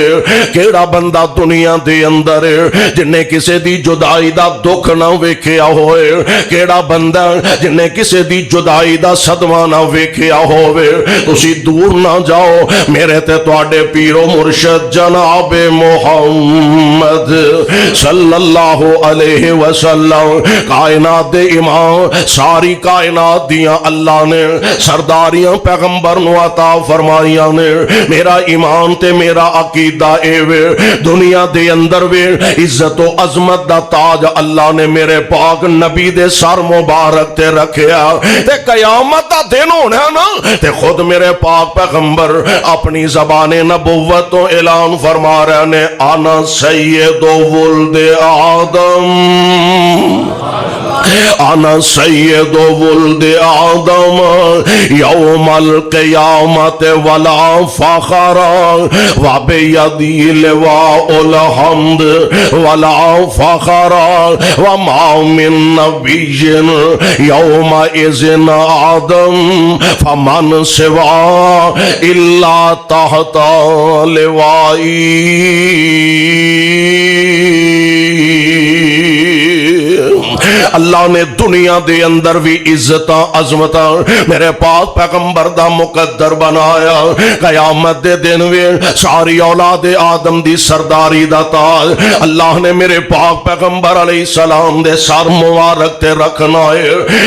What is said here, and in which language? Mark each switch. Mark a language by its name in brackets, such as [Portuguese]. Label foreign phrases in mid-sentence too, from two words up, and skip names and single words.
[Punjabi] کیہڑا بندہ دنیا دے اندر ہے جنہیں کسی دی جدائی دا دکھ نہ ویکھیا ہوئے? کیہڑا بندہ جنہیں کسی دی جدائی دا صدمہ نہ ویکھیا ہووے? تسیں دور نہ جاؤ، میرے تے تہاڈے پیر و مرشد جنابِ محمد [Arabic] صلی اللہ علیہ وسلم [Punjabi] کائنات دے امام، ساری کائنات دیاں اللہ نے سرداریاں پیغمبر نوں عطا فرمائیاں نے. میرا ایمان تے میرا عقیدہ اے وے دنیا دے اندر وے عزت اور عظمت دا تاج اللہ نے میرے پاک نبی دے سر مبارک تے رکھیا. تے قیامت دا دن ہونا نہ تے خود میرے پاک پیغمبر اپنی زبانِ نبوت تو اعلان فرما رہے نے, [Arabic] أنا سيد ولد آدم, أنا سيد ولد آدم يوم القيامة ولا فخر وبيدي لواء الحمد ولا فخر وما من نبي يومئذ آدم فمن سواه إلا تحت لوائي. [Punjabi] اللہ نے دنیا دے اندر وی عزت عظمت میرے پاک پیغمبر دا مقدر بنایا. قیامت دے دن وے ساری اولاد آدم دی سرداری دا تاج اللہ نے میرے پاک پیغمبر [Arabic] علیہ السلام [Punjabi] دے سر مبارک تے رکھنا ہے.